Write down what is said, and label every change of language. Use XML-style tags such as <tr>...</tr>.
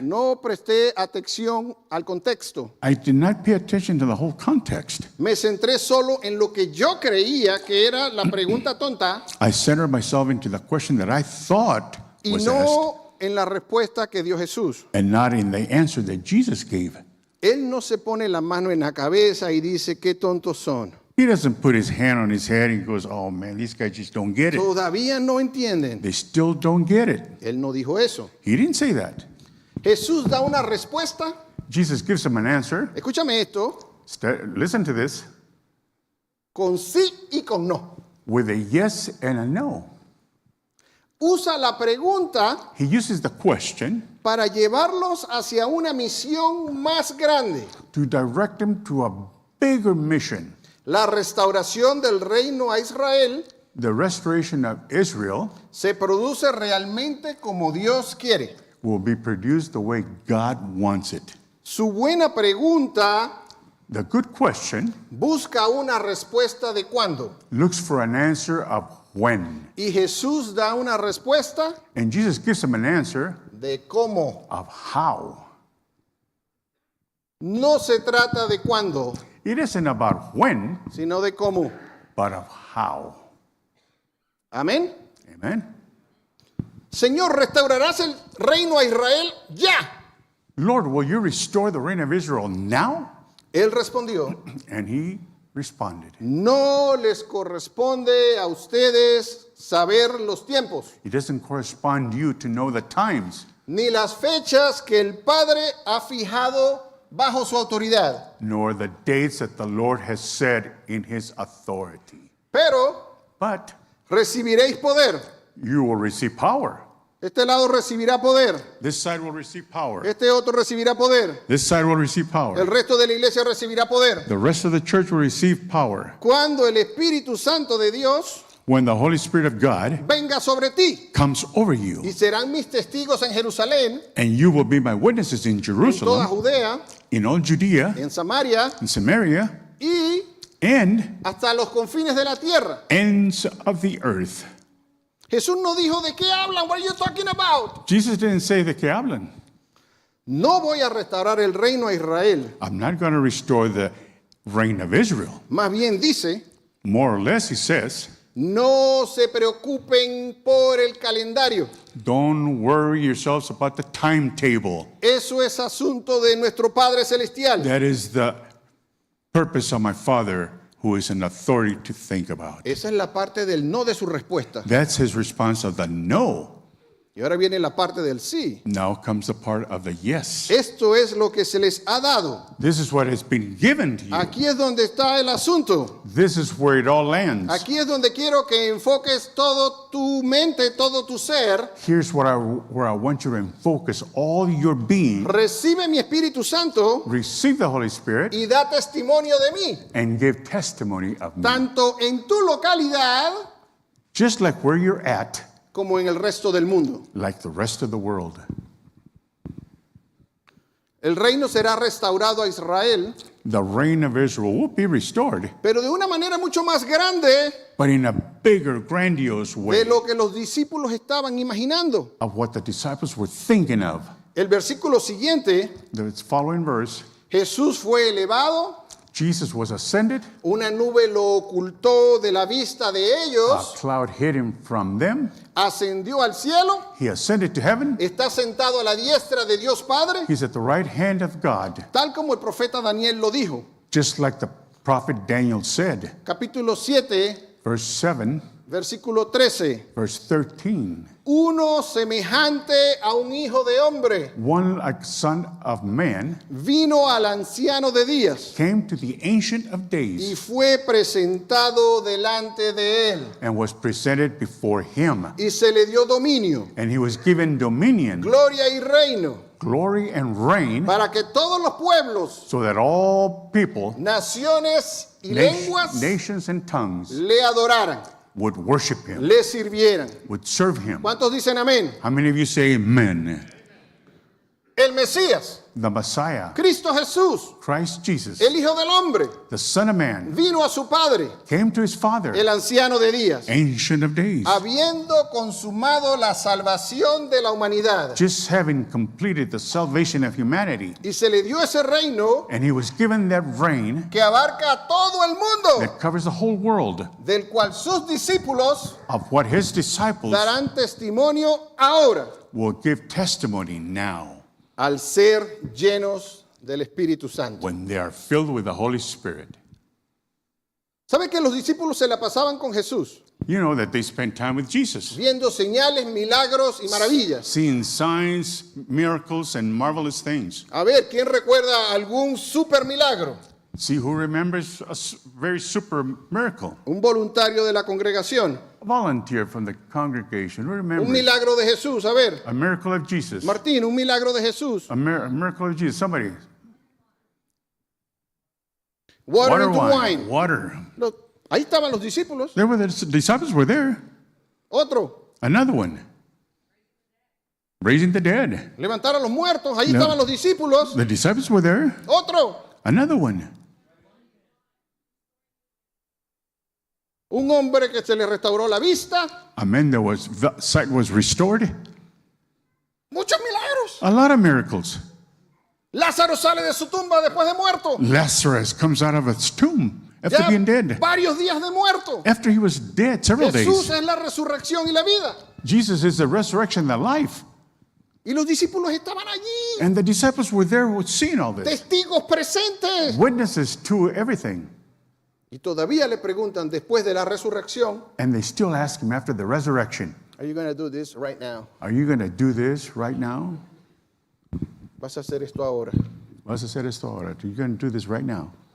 <es>No presté atención al contexto.</es> <en>I did not pay attention to the whole context.</en> <es>Me centré solo en lo que yo creía que era la pregunta tonta</es> <en>I centered myself into the question that I thought</en> <es>y</es> <en>was asked,</en> <es>no en la respuesta que dio Jesús.</es> <en>and not in the answer that Jesus gave.</en> <es>Él no se pone la mano en la cabeza y dice qué tontos son.</es> <en>He doesn't put his hand on his head and goes, oh man, these guys just don't get it.</en> <es>Todavía no entienden.</es> <en>They still don't get it.</en> <es>Él no dijo eso.</es> <en>He didn't say that.</en> <es>Jesús da una respuesta.</es> <en>Jesus gives them an answer.</en> <es>Escúchame esto.</es> <en>Listen to this.</en> <es>Con sí y con no.</es> <en>With a yes and a no.</en> <es>Usa la pregunta</es> <en>He uses the question</en> <es>para llevarlos hacia una misión más grande.</es> <en>to direct them to a bigger mission.</en> <es>La restauración del reino a Israel</es> <en>The restoration of Israel</en> <es>se produce realmente como Dios quiere.</es> <en>will be produced the way God wants it.</en> <es>Su buena pregunta</es> <en>The good question</en> <es>busca una respuesta de cuándo.</es> <en>looks for an answer of when.</en> <es>Y Jesús da una respuesta</es> <en>And Jesus gives them an answer</en> <es>de cómo.</es> <en>of how.</en> <es>No se trata de cuándo,</es> <en>It isn't about when,</en> <es>sino de cómo.</es> <en>but of how.</en> <es>Amén.</es> <en>Amen.</en> <es>Señor, ¿restaurarás el reino a Israel ya?</es> <en>Lord, will you restore the reign of Israel now?</en> <es>Él respondió,</es> <en>And he responded,</en> <es>no les corresponde a ustedes saber los tiempos,</es> <en>it doesn't correspond to you to know the times,</en> <es>ni las fechas que el Padre ha fijado bajo su autoridad.</es> <en>nor the dates that the Lord has said in his authority.</en> <es>Pero</es> <en>But</en> <es>recibiréis poder.</es> <en>you will receive power.</en> <es>Este lado recibirá poder.</es> <en>This side will receive power.</en> <es>Este otro recibirá poder.</es> <en>This side will receive</en> <es>El</es> <en>power.</en> <es>resto de la iglesia recibirá poder.</es> <en>The rest of the church will receive power.</en> <es>Cuando el Espíritu Santo de Dios</es> <en>When the Holy Spirit of God</en> <es>venga sobre ti.</es> <en>comes over you,</en> <es>Y serán mis testigos en Jerusalén,</es> <en>and you will be my witnesses in</en> <es>en toda</es> <en>Jerusalem,</en> <es>Judea,</es> <en>in all Judea,</en> <es>en Samaria</es> <en>in Samaria,</en> <es>y</es> <en>and</en> <es>hasta los confines de la tierra.</es> <en>ends of the earth.</en> <es>Jesús no dijo de qué hablan.</es> <en>What are you talking about? Jesus didn't say</en> <es>de que hablan. No voy a restaurar el reino a Israel.</es> <en>I'm not going to restore the reign of Israel.</en> <es>Más bien dice,</es> <en>More or less, he says,</en> <es>no se preocupen por el calendario.</es> <en>don't worry yourselves about the timetable.</en> <es>Eso es asunto de nuestro Padre Celestial.</es> <en>That is the purpose of my Father, who is an authority to think about.</en> <es>Esa es la parte del no de su respuesta.</es> <en>That's his response of the no.</en> <es>Y ahora viene la parte del sí.</es> <en>Now comes the part of the yes.</en> <es>Esto es lo que se les ha dado.</es> <en>This is what has been given to you.</en> <es>Aquí es donde está el asunto.</es> <en>This is where it all lands.</en> <es>Aquí es donde quiero que enfoques todo tu mente, todo tu ser.</es> <en>Here's where I want you to focus all your being.</en> <es>Recibe mi Espíritu Santo</es> <en>Receive the Holy Spirit</en> <es>y da testimonio de mí,</es> <en>and give testimony of me.</en> <es>tanto en tu localidad</es> <en>Just like where you're at,</en> <es>como en el resto del mundo.</es> <en>like the rest of the world.</en> <es>El reino será restaurado a Israel,</es> <en>The reign of Israel will be restored,</en> <es>pero de una manera mucho más grande</es> <en>but in a bigger, grandiose way</en> <es>de lo que los discípulos estaban imaginando.</es> <en>of what the disciples were thinking of.</en> <es>El versículo siguiente,</es> <en>The following verse,</en> <es>Jesús fue elevado,</es> <en>Jesus was ascended,</en> <es>una nube lo ocultó de la vista de</es> <en>a</en> <es>ellos,</es> <en>cloud hid him from them,</en> <es>ascendió al cielo,</es> <en>he ascended to heaven,</en> <es>está sentado a la diestra de Dios Padre,</es> <en>he's at the right hand of God,</en> <es>tal como el profeta Daniel lo dijo.</es> <en>just like the prophet Daniel said.</en> <es>Capítulo 7,</es> <en>Verse 7,</en> <es>versículo 13.</es> <en>verse 13.</en> <es>Uno semejante a un hijo de hombre</es> <en>One like son of man</en> <es>vino al anciano de días</es> <en>came to the Ancient of</en> <es>y</es> <en>Days</en> <es>fue presentado delante de él</es> <en>and was presented before him.</en> <es>y se le dio dominio,</es> <en>And he was given dominion,</en> <es>gloria y reino</es> <en>glory, and reign,</en> <es>para que todos los pueblos,</es> <en>so that all people,</en> <es>naciones y lenguas</es> <en>nations, and tongues</en> <es>le adoraran,</es> <en>would worship him,</en> <es>le sirvieran.</es> <en>would serve him.</en> <es>¿Cuántos dicen amén?</es> <en>How many of you say amen?</en> <es>El Mesías,</es> <en>The Messiah,</en> <es>Cristo Jesús,</es> <en>Christ Jesus,</en> <es>el Hijo del Hombre,</es> <en>the Son of Man,</en> <es>vino a su Padre,</es> <en>came to his Father,</en> <es>el anciano de días,</es> <en>Ancient of Days,</en> <es>habiendo consumado la salvación de la humanidad.</es> <en>just having completed the salvation of humanity.</en> <es>Y se le dio ese reino</es> <en>And he was given that reign</en> <es>que abarca a todo el mundo,</es> <en>that covers the whole world,</en> <es>del cual sus discípulos</es> <en>of what his disciples</en> <es>darán testimonio ahora,</es> <en>will give testimony now</en> <es>al ser llenos del Espíritu Santo.</es> <en>when they are filled with the Holy Spirit.</en> <es>¿Sabe que los discípulos se la pasaban con Jesús?</es> <en>You know that they spent time with Jesus,</en> <es>Viendo señales, milagros y maravillas.</es> <en>seeing signs, miracles, and marvelous things.</en> <es>A ver, ¿quién recuerda algún super milagro?</es> <en>See who remembers a very super miracle.</en> <es>Un voluntario de la congregación.</es> <en>A volunteer from the congregation who</en> <es>Un</es> <en>remembers</en> <es>milagro de Jesús. A ver,</es> <en>a miracle of Jesus.</en> <es>Martín, un milagro de Jesús.</es> <en>A miracle of Jesus. Somebody. Water into wine. Water.</en> <es>Ahí estaban los discípulos.</es> <en>There were the disciples were there.</en> <es>Otro,</es> <en>Another one. Raising the dead.</en> <es>levantar a los muertos. Ahí</es> <en>No.</en> <es>estaban los discípulos.</es> <en>The disciples were there.</en> <es>Otro,</es> <en>Another one.</en> <es>Un hombre que se le restauró la vista.</es> <en>A man that was sight was restored.</en> <es>Muchos milagros.</es> <en>A lot of miracles.</en> <es>Lázaro sale de su tumba después de muerto.</es> <en>Lazarus comes out of his tomb after</en> <es>Ya</es> <en>being dead.</en> <es>varios días de muerto.</es> <en>After he was dead several</en> <es>Jesús</es> <en>days.</en> <es>es la resurrección y la vida.</es> <en>Jesus is the resurrection and the life.</en> <es>Y los discípulos estaban allí,</es> <en>And the disciples were there seeing all this.</en> <es>testigos presentes.</es> <en>Witnesses to everything.</en> <es>Y todavía le preguntan después de la resurrección,</es> <en>And they still ask him after the resurrection, Are you going to do this right now? are you going to do this right now?</en> <es>Vas a hacer esto ahora. Vas a hacer esto ahora.</es> <en>Are you going to do this right now?</en>